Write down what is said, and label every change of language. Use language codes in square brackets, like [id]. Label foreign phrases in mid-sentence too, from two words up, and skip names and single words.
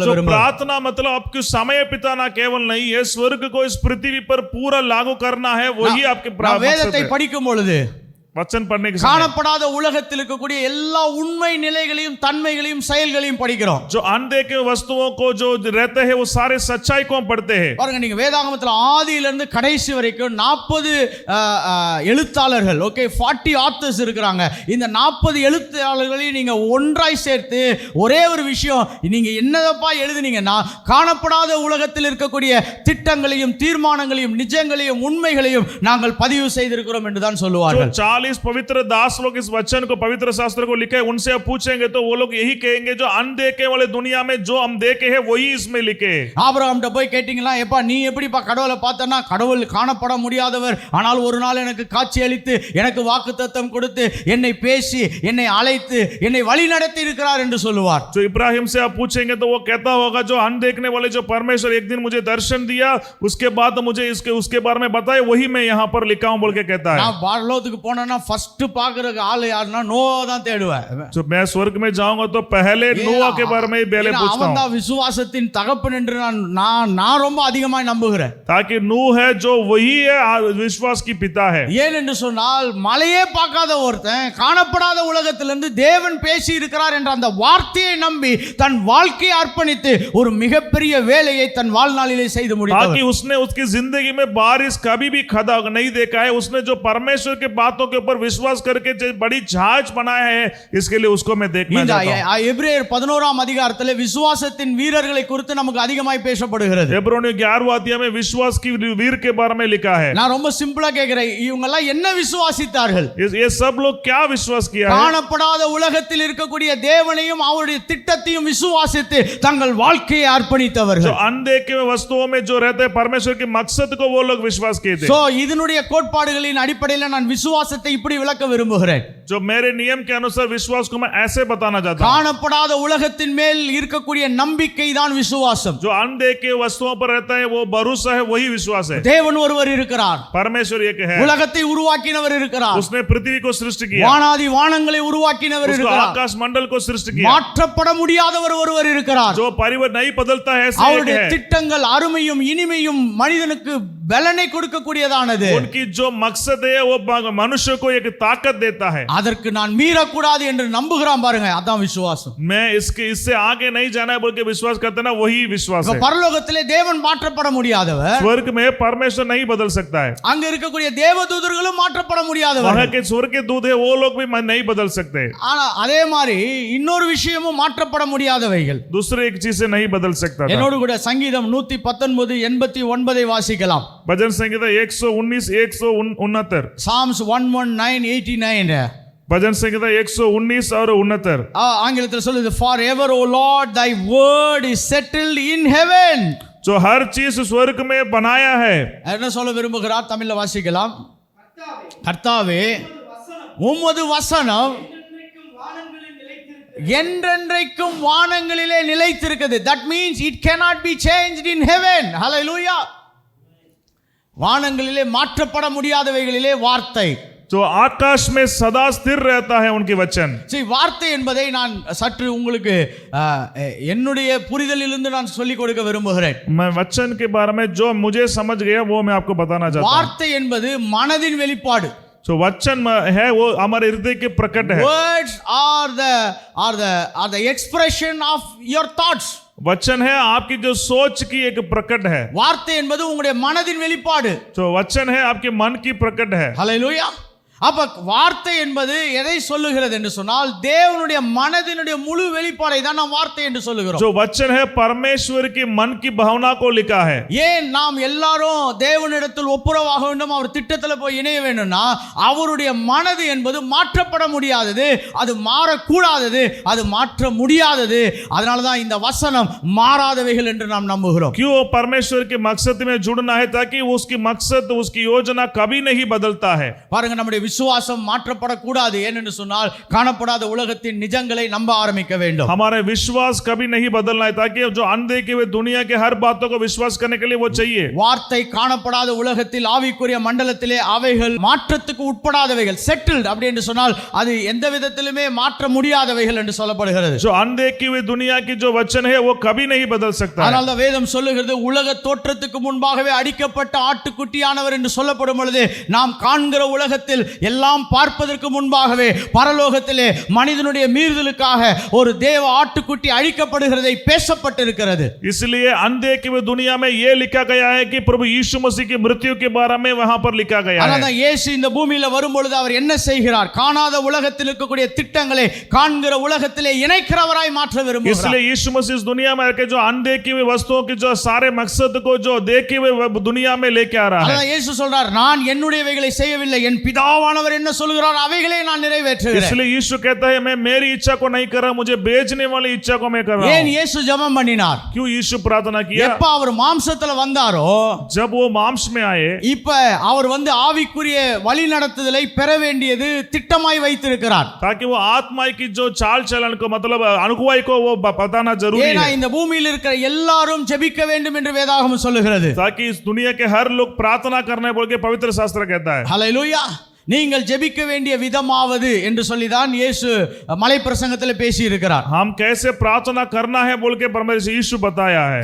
[hi] जो [ta] விரும்புகிறேன். [hi] प्रार्थना मतलब आपको समय बिताना केवल नहीं है, स्वर्ग को इस पृथ्वी पर पूरा लागू करना है, वही आपके [ta] நாம் வேதத்தை படிக்கும் பொழுது [hi] वचन पढ़ने के समय [ta] காணப்படாத உலகத்தில் இருக்கக்கூடிய எல்லா உண்மை நிலைகளையும் தன்மைகளையும் செயல்களையும் படிக்கிறோம். [hi] जो अनदेखे वस्तुओं को जो रहते हैं वो सारे सच्चाई को हम पढ़ते हैं। [ta] பாருங்க, நீங்க வேதாகமத்துல ஆதியிலிருந்து கடைசி வரைக்கும் 40 எழுத்தாளர்கள், ஓகே, 40 ஆத்தர்ஸ் இருக்கிறாங்க. இந்த 40 எழுத்தாளர்களையும் நீங்க ஒன்றாய் சேர்த்து ஒரே ஒரு விஷயம், நீங்க என்னதப்பா எழுதுனீங்கன்னா காணப்படாத உலகத்தில் இருக்கக்கூடிய திட்டங்களையும் தீர்மானங்களையும் நிஜங்களையும் உண்மைகளையும் நாங்கள் பதிவு செய்திருக்கிறோம் என்று தான் சொல்லுவார்கள். [hi] 40 पवित्र दास लोग इस वचन को, पवित्र शास्त्र को लिखे, उनसे आप पूछेंगे तो वो लोग यही कहेंगे जो अनदेखे वाले दुनिया में जो हम देखे हैं वही इसमें लिखे। [ta] ஆபிரகாம்கிட்ட போய் கேட்டிங்களா, எப்பா நீ எப்படிப்பா கடவுளை பார்த்தனா? கடவுள் காணப்பட முடியாதவர், ஆனால் ஒரு நாள் எனக்கு காட்சி அளித்து எனக்கு வாக்குத்தத்தம் கொடுத்து என்னை பேசி என்னை அழைத்து என்னை வழி நடத்தி இருக்கிறார் என்று சொல்லுவார். [hi] जो इब्राहिम से आप पूछेंगे तो वो कहता होगा जो अनदेखने वाले जो परमेश्वर एक दिन मुझे दर्शन दिया, उसके बाद मुझे उसके बारे में बताया, वही मैं यहाँ पर लिखा हूं बोल के कहता है। [ta] நான் பரலோகத்துக்கு போனா ஃபர்ஸ்ட் பாக்குற ஆளு யாருன்னா நோவா தான் தேடுவேன். [hi] जो मैं स्वर्ग में जाऊंगा तो पहले नोआ के बारे में पहले पूछता हूं, [ta] அவன் தான் விசுவாசத்தின் தகப்பன் என்று நான் ரொம்ப அதிகமாக நம்புகிறேன். [hi] ताकि नूह है जो वही है विश्वास की पिता है। [ta] ஏன் என்று சொன்னால் மலையே பார்க்காத ஒருத்தன் காணப்படாத உலகத்திலிருந்து தேவன் பேசி இருக்கிறார் என்ற அந்த வார்த்தையை நம்பி தன் வாழ்க்கையை அர்ப்பணித்து ஒரு மிகப்பெரிய வேலையை தன் வாழ்நாளிலே செய்து முடித்தார். [hi] ताकि उसने उसकी जिंदगी में बारिश कभी भी खड़ा नहीं देखा है, उसने जो परमेश्वर के बातों के ऊपर विश्वास करके जो बड़ी जहाज बनाया है, इसके लिए उसको मैं देखना चाहता हूं। [ta] எபிரேயர் 11ஆம் அதிகாரத்திலே விசுவாசத்தின் வீரர்களை குறித்து நமக்கு அதிகமாய் பேசப்படுகிறது. [hi] எபிரேயர் 11 अध्याय में विश्वास की वीर के बारे में लिखा है। [ta] நான் ரொம்ப சிம்பிளா கேக்குறேன், இவங்க எல்லாம் என்ன விசுவாசித்தார்கள்? [hi] ये सब लोग क्या विश्वास किया है? [ta] காணப்படாத உலகத்தில் இருக்கக்கூடிய தேவனையும் அவருடைய திட்டத்தையும் விசுவாசித்து தங்கள் வாழ்க்கையை அர்ப்பணித்தவர்கள். [hi] जो अनदेखे वस्तुओं में जो रहते हैं परमेश्वर के मकसद को वो लोग विश्वास किए थे। [ta] சோ இதனுடைய கோட்பாடுகளின் அடிப்படையில் நான் விசுவாசத்தை இப்படி விளக்க விரும்புகிறேன். [hi] जो मेरे नियम के अनुसार विश्वास को मैं ऐसे बताना चाहता हूं। [ta] காணப்படாத உலகத்தின் மேல் இருக்கக்கூடிய நம்பிக்கை தான் விசுவாசம். [hi] जो अनदेखे वस्तुओं पर रहता है वो भरोसा है, वही विश्वास है। [ta] தேவன் ஒருவர் இருக்கிறார், [hi] परमेश्वर एक है, [ta] உலகத்தை உருவாக்கினவர் இருக்கிறார், [hi] उसने पृथ्वी को सृष्टि किया, [ta] வானாதி வானங்களை உருவாக்கினவர் இருக்கிறார், [hi] आकाश मंडल को सृष्टि किया, [ta] மாற்றப்பட முடியாதவர் ஒருவர் இருக்கிறார், [hi] जो परिवर्तन नहीं बदलता है, ऐसे एक [ta] அவருடைய [hi] है। [ta] திட்டங்கள் அருமையும் இனிமையும் மனிதனுக்கு பலனை கொடுக்கக்கூடியதானது. [hi] उनकी जो मकसद है वो मनुष्य को एक ताकत देता है। [ta] அதற்கு நான் மீறக்கூடாது என்று நம்புகிறான் பாருங்க, அதான் விசுவாசம். [hi] मैं इससे आगे नहीं जाना है बोल के विश्वास करते ना, वही विश्वास है। [ta] பரலோகத்திலே தேவன் மாற்றப்பட முடியாதவர், [hi] स्वर्ग में परमेश्वर नहीं बदल सकता है, [ta] அங்க இருக்கக்கூடிய தேவதூதர்களும் மாற்றப்பட முடியாதவர், [hi] वहां के स्वर्ग के दूत है वो लोग भी नहीं बदल सकते। [ta] ஆனா அதே மாதிரி இன்னொரு விஷயமும் மாற்றப்பட முடியாதவைகள். [hi] दूसरे एक चीज से नहीं बदल सकता था। [ta] என்னோடு கூட சங்கீதம் 119 89 வாசிக்கலாம். [hi] भजन संहिता 119 169, [en] Psalms 119:89. [hi] भजन संहिता 119 और 69। [ta] ஆங்கிலத்தில் சொல்லுது, [en] forever O Lord thy word is settled in heaven. [hi] जो हर चीज स्वर्ग में बनाया है। [ta] என்ன சொல்ல விரும்புகிறார்? தமிழ்ல வாசிக்கலாம். கர்த்தாவே உமது வசனம் என்றென்றைக்கும் வானங்களிலே நிலைத்திருக்கிறது. [en] That means it cannot be changed in heaven. Hallelujah. [ta] வானங்களிலே மாற்றப்பட முடியாதவைகளிலே வார்த்தை, [hi] जो आकाश में सदा स्थिर रहता है उनके वचन। [ta] சரி, வார்த்தை என்பதை நான் சற்று உங்களுக்கு என்னுடைய புரிதலிலிருந்து நான் சொல்லிக் கொடுக்க விரும்புகிறேன். [hi] मैं वचन के बारे में जो मुझे समझ गया वो मैं आपको बताना चाहता हूं। [ta] வார்த்தை என்பது மனதின் வெளிப்பாடு. [hi] जो वचन है वो हमारे हृदय के प्रकट है। [en] Words are the expression of your thoughts. [hi] वचन है आपकी जो सोच की एक प्रकट है। [ta] வார்த்தை என்பது உங்களுடைய மனதின் வெளிப்பாடு. [hi] जो वचन है आपके मन की प्रकट है। [ta] ஹல்லேலூயா. அப்ப வார்த்தை என்பது எதை சொல்லுகிறது என்று சொன்னால் தேவனுடைய மனதினுடைய முழு வெளிப்பாடை தான் நாம் வார்த்தை என்று சொல்லுகிறோம். [hi] जो वचन है परमेश्वर की मन की भावना को लिखा है। [ta] ஏன் நாம் எல்லாரும் தேவனிடத்தில் ஒப்புரவாக வேண்டும், அவர் திட்டத்தில் போய் இணைய வேண்டும்னா அவருடைய மனது என்பது மாற்றப்பட முடியாதது, அது மாறக்கூடாதது, அது மாற்ற முடியாதது. அதனால தான் இந்த வசனம் மாறாதவைகள் என்று நாம் நம்புகிறோம். [hi] क्यों? परमेश्वर के मकसद में जुड़ना है ताकि उसकी मकसद उसकी योजना कभी नहीं बदलता है। [ta] பாருங்க, நம்முடைய விசுவாசம் மாற்றப்படக்கூடாது. ஏனென்று சொன்னால் காணப்படாத உலகத்தின் நிஜங்களை நம்ப ஆரம்பிக்க வேண்டும். [hi] हमारा विश्वास कभी नहीं बदलना है, ताकि जो अनदेखे हुए दुनिया के हर बातों को विश्वास करने के लिए वो चाहिए. [ta] வார்த்தை காணப்படாத உலகத்தில் ஆவிக்குரிய மண்டலத்திலே அவைகள் மாற்றத்துக்கு உட்படாதவைகள், செட்டில்ட் அப்படி என்று சொன்னால் அது எந்த விதத்திலுமே மாற்ற முடியாதவைகள் என்று சொல்லப்படுகிறது. [hi] जो अनदेखी हुई दुनिया की जो वचन है वो कभी नहीं बदल सकता है. [ta] அதனால தான் வேதம் சொல்லுகிறது, உலக தோற்றத்துக்கு முன்பாகவே அடிக்கப்பட்ட ஆட்டுக்குட்டியானவர் என்று சொல்லப்படும் பொழுது நாம் காண்கிற உலகத்தில் எல்லாம் பார்ப்பதற்கு முன்பாகவே பரலோகத்திலே மனிதனுடைய மீறுதலுக்காக ஒரு தேவ ஆட்டுக்குட்டி அழிக்கப்படுகிறதை பேசப்பட்டிருக்கிறது. [hi] इसलिए अनदेखी हुई दुनिया में ये लिखा गया है कि प्रभु यीशु मसीह की मृत्यु के बारे में वहां पर लिखा गया [ta] அதனால [hi] है. [ta] தான் இயேசு இந்த பூமியில வரும் பொழுது அவர் என்ன செய்கிறார்? காணாத உலகத்தில் இருக்கக்கூடிய திட்டங்களை காண்கிற உலகத்திலே இணைக்கிறவராய் மாற்ற விரும்புகிறார். [hi] इसलिए यीशु मसीह इस दुनिया में आके जो अनदेखी हुई वस्तुओं की जो सारे मकसद को जो देखी हुई दुनिया में लेके आ रहा है. [ta] அதான் இயேசு சொல்றார், நான் என்னுடையவைகளை செய்யவில்லை, என் பிதாவானவர் என்ன சொல்கிறார் அவைகளை நான் நிறைவேற்றுகிறேன். [hi] इसलिए यीशु कहता है मैं मेरी इच्छा को नहीं कर रहा, मुझे भेजने वाली इच्छा को मैं कर रहा [ta] ஏன் [hi] हूं. [ta] இயேசு ஜெபம் பண்ணினார்? [hi] क्यों यीशु प्रार्थना किया? [ta] எப்ப அவர் மாம்சத்துல வந்தாரோ, [hi] जब वो मांस में आए, [ta] இப்ப அவர் ஆவிக்குரிய வழி நடத்துதலை பெற வேண்டியது திட்டமாய் வைத்திருக்கிறார். [hi] ताकि वो आत्मा की जो चाल चलन को मतलब अगुवाई को वो बताना जरूरी [ta] ஏன்னா [hi] है. [ta] இந்த பூமியில் இருக்கிற எல்லாரும் ஜெபிக்க வேண்டும் என்று வேதாகமம் சொல்லுகிறது. [hi] ताकि इस दुनिया के हर लोग प्रार्थना करने बोल के पवित्र शास्त्र कहता है. [ta] ஹல்லேலூயா. நீங்கள் ஜெபிக்க வேண்டிய விதமாவது என்று சொல்லிதான் இயேசு மலை பிரசங்கத்தில் பேசி இருக்கிறார். [hi] हम कैसे प्रार्थना करना है बोल के परमेश्वर यीशु बताया है.